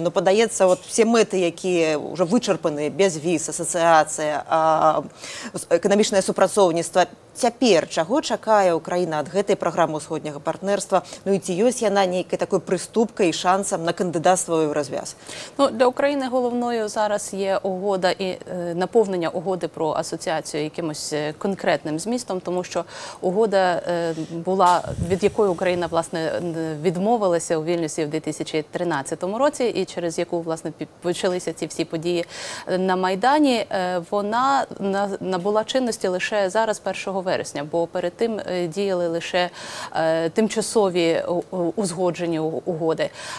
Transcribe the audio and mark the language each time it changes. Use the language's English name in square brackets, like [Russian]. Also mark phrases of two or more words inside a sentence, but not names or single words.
[Belarusian] Ну, падаецца, все мэты, якія ўжо вычарпаны, без віз, асацыяцыя, эканамічнае супрацоўніцтва. Цяпер чаго чакае Украіна ад гэтай праграмы ўсходняга партнерства? Ну і ці ёсць яна нейкай такой прыступкай і шансам на кандыдацтва ў еўразвяз? [Ukrainian] Для України головною зараз є угода і наповнення угоди про асоціацію якимось конкретним змістом, тому що угода була, від якої Україна, власне, відмовилася у Вільнюсі в 2013 році і через яку, власне, почалися ці всі події на Майдані, вона набула чинності лише зараз 1 вересня, бо перед тим діяли лише тимчасові узгоджені угоди.